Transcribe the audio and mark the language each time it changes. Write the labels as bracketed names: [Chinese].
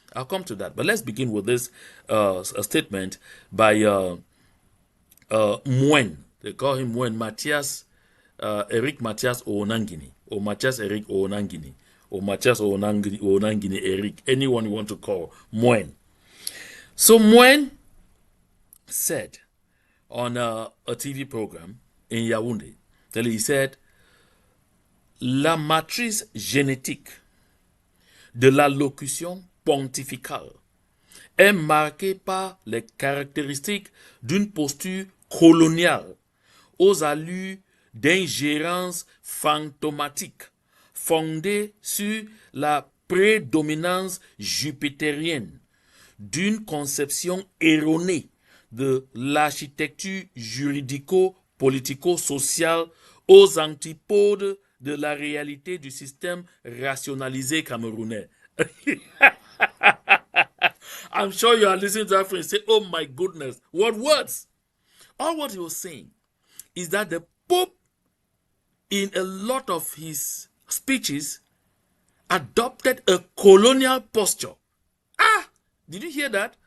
[English] I'll come to that. But let's begin with this statement by Mwen. They call him Mwen, Matthias, Eric Matthias Onangini, or Matthias Eric Onangini, or Matthias Onangini Eric, anyone you want to call, Mwen. So Mwen said on a TV program in Yaoundé, he said, [French] la matrice génétique de la locution pontificale est marquée par les caractéristiques d'une posture coloniale aux allures d'ingérence fantomatique fondée sur la prédominance jupitérienne, d'une conception erronée de l'architecture juridico-politico-sociale aux antipodes de la réalité du système rationalisé camerounais. [English] I'm sure you are listening to that friend say, oh my goodness, what words? All what he was saying is that the Pope, in a lot of his speeches, adopted a colonial posture. Did you hear that?